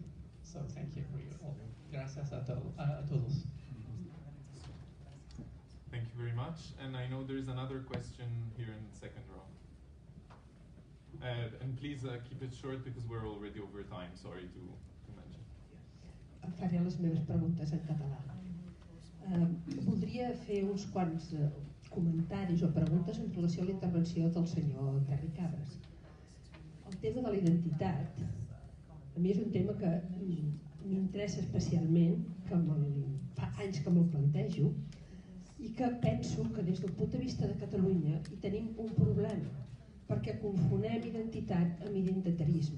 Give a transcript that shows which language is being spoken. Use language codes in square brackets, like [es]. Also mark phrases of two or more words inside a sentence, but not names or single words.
[en] So thank you for your all. [es] Gracias a todos. [en] Thank you very much. And I know there is another question here in the second row. And please keep it short because we're already over time. Sorry to mention. [ca] Faré les meves preguntes en català. Voldria fer uns quants comentaris o preguntes en relació a la intervenció del senyor Terricabras. El tema de la identitat, a mi és un tema que m'interessa especialment, que fa anys que me'l plantejo, i que penso que des del punt de vista de Catalunya hi tenim un problema, perquè confonem identitat amb identitarisme.